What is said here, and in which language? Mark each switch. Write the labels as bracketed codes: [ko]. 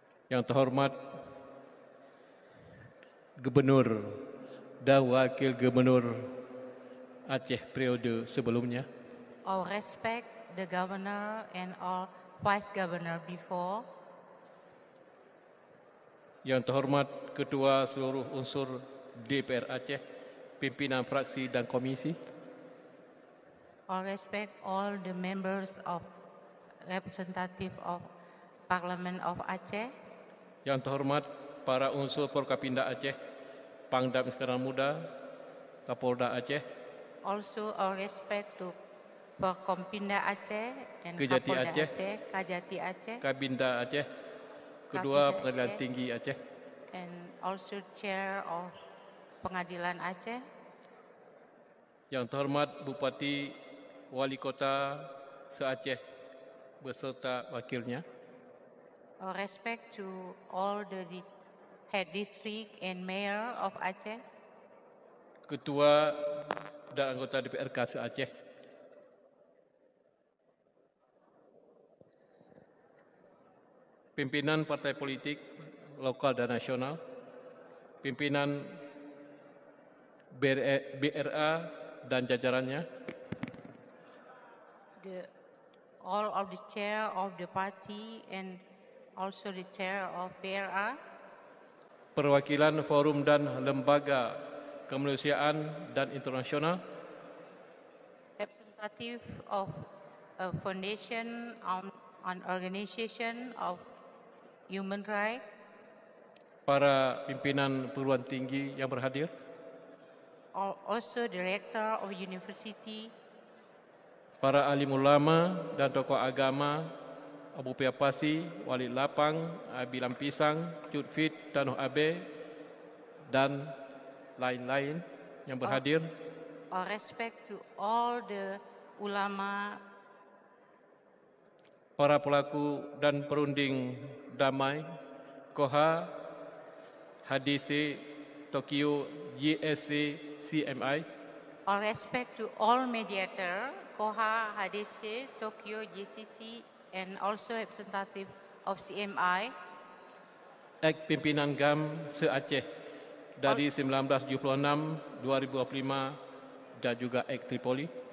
[id] Yang terhormat Gubernur dan Wakil Gubernur Aceh periode sebelumnya. [en] All respect the Governor and all Vice Governor before. [id] Yang terhormat Ketua seluruh unsur DPR Aceh, pimpinan fraksi dan komisi. [en] All respect all the members of representative of Parliament of Aceh. [id] Yang terhormat para unsur Forkapinda Aceh, Pangdam Sekarang Muda, Kapolda Aceh, [en] Also our respect to Forkompinda Aceh and [id] Kejati Kapolda Aceh, Aceh, Kajati Aceh, Kabinda Aceh, Kedua Kabinda Pengadilan Aceh, Tinggi Aceh, [en] and also Chair of Pengadilan Aceh. [id] Yang terhormat Bupati Wali Kota se-Aceh beserta wakilnya, [en] Our respect to all the head district and mayor of Aceh, [id] Ketua dan anggota DPRK se-Aceh, pimpinan partai politik lokal dan nasional, pimpinan BRA dan jajarannya, [en] all of the chair of the party and also the chair of BRA, [id] perwakilan forum dan lembaga kemanusiaan dan internasional, [en] representative of a foundation on organization of human rights, [id] para pimpinan perguruan tinggi yang berhadir, [en] also director of university, [id] para alim ulama dan tokoh agama, Abu Piapasi, Wali Lapang, Bilang Pisang, Cutfit, Tanuh Abe, dan lain-lain yang berhadir. [en] Our respect to all the ulama, [id] para pelaku dan perunding damai, KOHA, HDC, Tokyo, GSC, CMI, [en] our respect to all mediator, KOHA, HDC, Tokyo, GCC, and also representative of CMI, [id] Act Pimpinan GAM se-Aceh dari 1976, 2025 dan juga Act Tripoli.